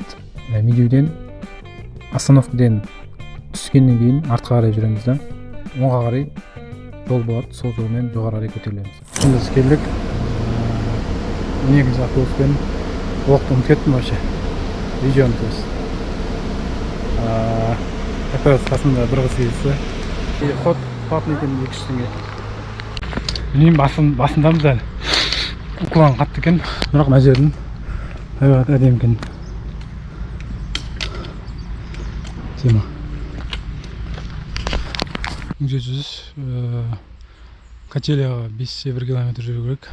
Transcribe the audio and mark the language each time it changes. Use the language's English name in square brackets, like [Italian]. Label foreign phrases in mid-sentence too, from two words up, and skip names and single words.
[Kazakh] Медеуден остановкадан түскеннен кейін артқа қарай жүреміз да, оңға қарай жол болады, сол жолмен жоғары қарай көтерілеміз. Біз келдік. 12-ші автобуспен уақытты ұмытып кеттім вообще. Видеоны [Russian] то есть. Как раз [Kazakh] қасында бір қыз келді. [Russian] Ход платный [Kazakh] екен 200 теңге. Білмеймін, басындамыз әлі. Уклан қатты екен, бірақ мына жердің әдемі екен. Тема. 1700 Кателияға 5-1 километр жүру керек.